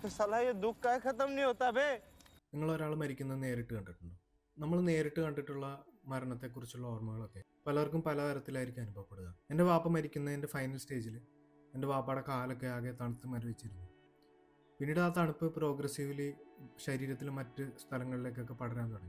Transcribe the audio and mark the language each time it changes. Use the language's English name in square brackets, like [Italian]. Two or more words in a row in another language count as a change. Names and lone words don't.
[Hindi] साला ये दुख का खत्म नहीं होता बे. [Malayalam] നിങ്ങൾ ഒരാൾ മരിക്കുന്നത് നേരിട്ട് കണ്ടിട്ടുണ്ടോ? നമ്മൾ നേരിട്ട് കണ്ടിട്ടുള്ള മരണത്തെക്കുറിച്ചുള്ള ഓർമ്മകളൊക്കെ പലർക്കും പലതരത്തിലായിരിക്കും അനുഭവപ്പെടുക. എൻ്റെ വാപ്പ മരിക്കുന്നതിൻ്റെ ഫൈനൽ സ്റ്റേജിൽ എൻ്റെ വാപ്പയുടെ കാലൊക്കെ ആകെ തണുത്ത് മരവിച്ചിരുന്നു. പിന്നീട് ആ തണുപ്പ് പ്രോഗ്രസീവ്ലി ശരീരത്തിലെ മറ്റ് സ്ഥലങ്ങളിലേക്കൊക്കെ പടരാൻ തുടങ്ങി.